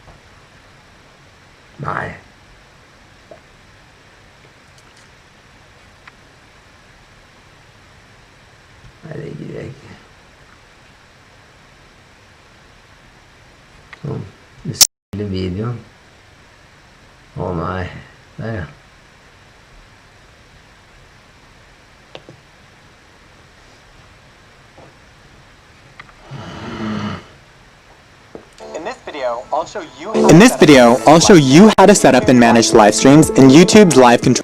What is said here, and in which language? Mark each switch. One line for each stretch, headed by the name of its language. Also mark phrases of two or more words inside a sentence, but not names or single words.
Norwegian: Nei. Nei, det gir jeg ikke. Sånn, du spiller videoen. Å nei, der ja.
English: In this video, I'll show you how to set up and manage live streams in YouTube's live control.